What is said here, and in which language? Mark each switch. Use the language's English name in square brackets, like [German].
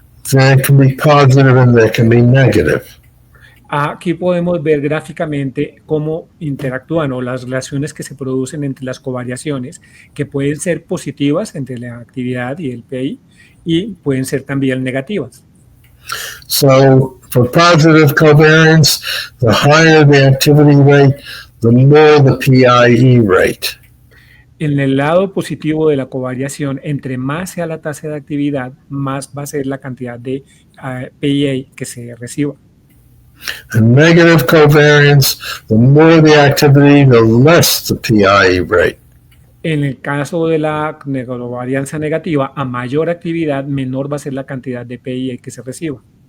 [English] They can be positive and they can be negative. [Spanish] Aquí podemos ver gráficamente cómo interactúan o las relaciones que se producen entre las covariaciones, que pueden ser positivas entre la actividad y el PI y pueden ser también negativas. [English] So for positive covariance, the higher the activity rate, the more the PIE rate. [Spanish] En el lado positivo de la covariación, entre más sea la tasa de actividad, más va a ser la cantidad de PIA que se reciba. [English] And negative covariance, the more the activity, the less the PIE rate. [Spanish] En el caso de la covarianza negativa, a mayor actividad, menor va a ser la cantidad de PIA que se reciba.